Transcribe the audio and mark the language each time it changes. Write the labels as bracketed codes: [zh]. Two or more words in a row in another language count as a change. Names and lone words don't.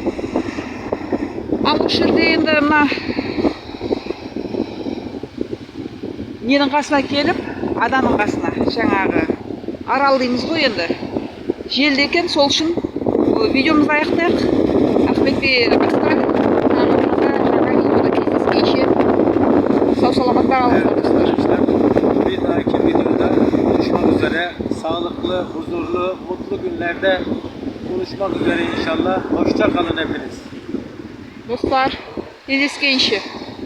[kk] Ал осы жерде енді мына ненің қасына келіп, адамның қасына, жаңағы арал дейміз ғой енді. Желді екен, сол үшін видеомызды аяқтайық. Ахметбей басқа жаңа видеода кездескенше сау саламатта қалыңыздар достар. [tr] Bir dahaki videoda buluşmak üzere. Sağlıklı, huzurlu, mutlu günlerde buluşmak üzere inşallah. Hoşça kalın hepiniz. [kk] Dostlar, кездескенше.